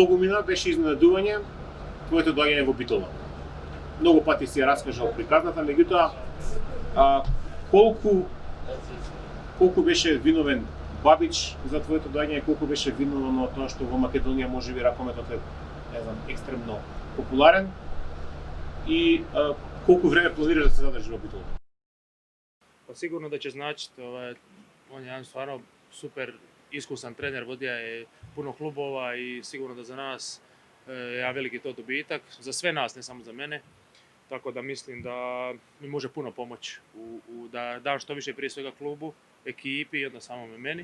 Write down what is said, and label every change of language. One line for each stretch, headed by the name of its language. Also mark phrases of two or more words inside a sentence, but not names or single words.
Macedonian: година беше изненадување твоето доаѓање во Битола. Многу пати си ја раскажал приказната, меѓутоа колку беше виновен Бабич за твоето доаѓање, колку беше виновно тоа што во Македонија можеби ракометот е, не знам, екстремно популарен и колку време планираш да се задржи во Битола?
Croatian: Pa sigurno da će značiti, on je jedan stvarno super iskusan trener, vodio je puno klubova i sigurno da za nas je jedan veliki to dobitak, za sve nas, ne samo za mene. Tako da mislim da mi može puno pomoći da dam što više prije svega klubu, ekipi i onda samome meni.